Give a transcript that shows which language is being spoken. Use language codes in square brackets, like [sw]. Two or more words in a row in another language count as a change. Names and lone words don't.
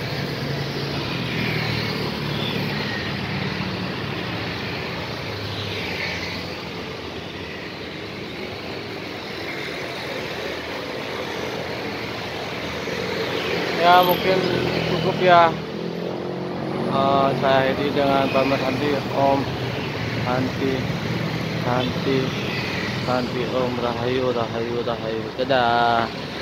[id] Ya mungkin cukup ya. Saya ini dengan Pamer Santi, [sa] Om Santi, Santi, Santi, Om Rahayu, Rahayu, Rahayu. [id] Dadah.